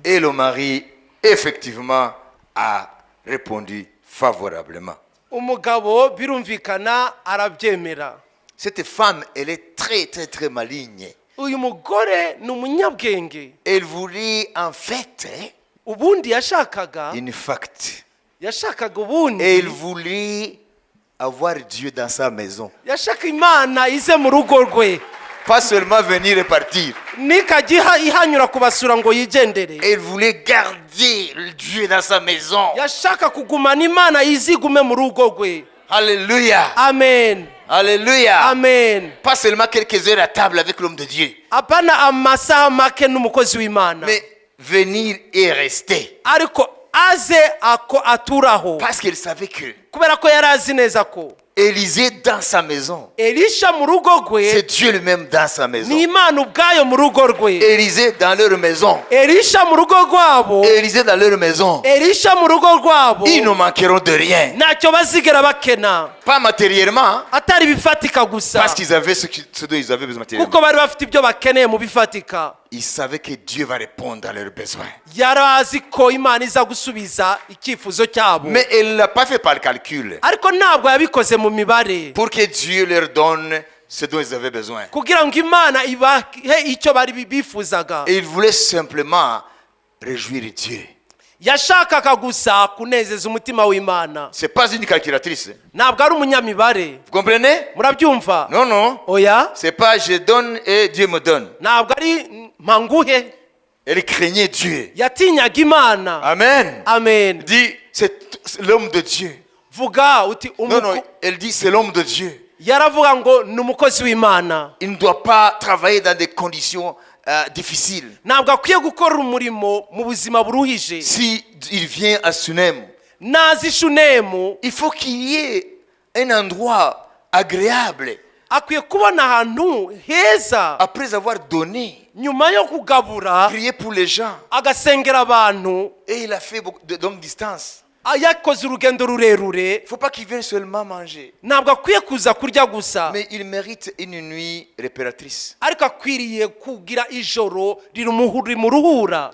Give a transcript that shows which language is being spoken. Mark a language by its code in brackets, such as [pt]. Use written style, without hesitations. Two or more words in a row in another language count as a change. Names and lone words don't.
[fr] Et le mari, effectivement, a répondu favorablement. [rw] umugabo birumvikana arabyemera. [fr] Cette femme, elle est très, très, très maligne. [rw] uyu mugore ni umunyabwenge. [fr] Elle voulait en fait [rw] ubundi yashakaga [fr] une facte. [rw] yashakaga [fr] Et [rw] ubundi [fr] elle voulait avoir Dieu dans sa maison. [rw] yashaka imana ize mu rugo rwe, [fr] Pas seulement venir et partir. [rw] nikajya ihanyura kubasura ngo yigendere. [fr] Elle voulait garder le Dieu dans sa maison. [rw] yashaka kugumana imana izigume mu rugo rwe. [fr] Alléluia. [rw] amen, [fr] Alléluia. [rw] amen. [fr] Pas seulement quelques heures à table avec l'homme de Dieu. [rw] apana amasaha make n'umukozi w'imana, [fr] Mais venir et rester. [rw] ariko aze ako aturaho, [fr] Parce qu'elle savait que [rw] kubera ko yari azi neza ko [fr] Élisée dans sa maison, [rw] elisha mu rugo rwe [fr] c'est Dieu lui-même dans sa maison. [rw] ni imana ubwayo mu rugo rwe. [fr] Élisée dans leur maison. [rw] elisha mu rugo rwabo, [fr] Élisée dans leur maison. [rw] elisha mu rugo rwabo [fr] Ils ne manqueront de rien. [rw] ntacyo bazigera bakena, [fr] Pas matériellement, [rw] atari ibifatika gusa, [fr] parce qu'ils avaient ce dont ils avaient besoin matériellement. [rw] kuko bari bafite ibyo bakeneye mu bifatika. [fr] Ils savaient que Dieu va répondre à leurs besoins. [rw] yari azi ko imana iza gusubiza icyifuzo cyabo, [fr] Mais elle ne l'a pas fait par le calcul. [rw] ariko ntabwo yabikoze mu mibare [fr] Pour que Dieu leur donne ce dont ils avaient besoin. [rw] kugira ngo imana ibahe icyo bari bifuzaga. [fr] Et ils voulaient simplement réjouir Dieu. [rw] yashakaga gusa kunezeza umutima w'imana, [fr] Ce n'est pas une calculatrice. [rw] ntabwo ari umunyamibare. [fr] Vous comprenez? [rw] murabyumva? [fr] Non, non. [rw] oya, [fr] Ce n'est pas je donne et Dieu me donne. [rw] ntabwo ari mpanguhe. [fr] Elle craignait Dieu. [rw] yatinyaga imana. [fr] Amen. [rw] amen. [fr] Dit, c'est l'homme de Dieu. [rw] vuga uti [fr] Non, non, elle dit c'est l'homme de Dieu. [rw] yaravuga ngo ni umukozi w'imana, [fr] Il ne doit pas travailler dans des conditions difficiles. [rw] ntabwo akwiye gukora umurimo mu buzima buruhije. [fr] Si il vient à Sunem, [rw] nazi shunemu [fr] il faut qu'il y ait un endroit agréable. [rw] akwiye kubona ahantu heza, [fr] Après avoir donné, [rw] nyuma yo kugabura [fr] prier pour les gens. [rw] agasengera abantu. [fr] Et il a fait beaucoup de longue distance. [rw] yakoze urugendo rurerure, [fr] Il ne faut pas qu'il vienne seulement manger. [rw] ntabwo akwiye kuza kurya gusa, [fr] Mais il mérite une nuit réparatrice. [rw] ariko akwiriye kugira ijoro rimuruhura,